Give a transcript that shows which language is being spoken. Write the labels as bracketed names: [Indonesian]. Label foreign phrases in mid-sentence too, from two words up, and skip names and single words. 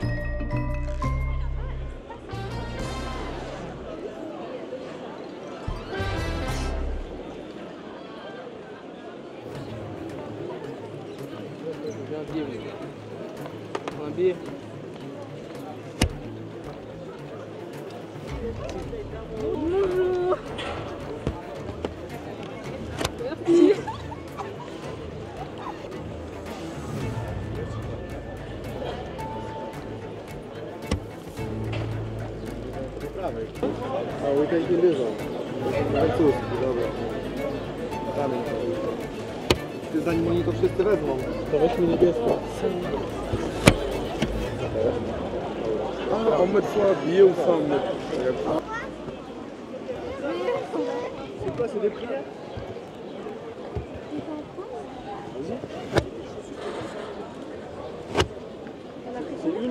[French] Un billet. Bonjour. Merci. [English] We taking this one. [Polish] Zanim oni to wszyscy wezmą, to weźmy niebieską. [French] On met soit billet ou sans mettre. C'est quoi, c'est des prières? Vas-y. C'est une?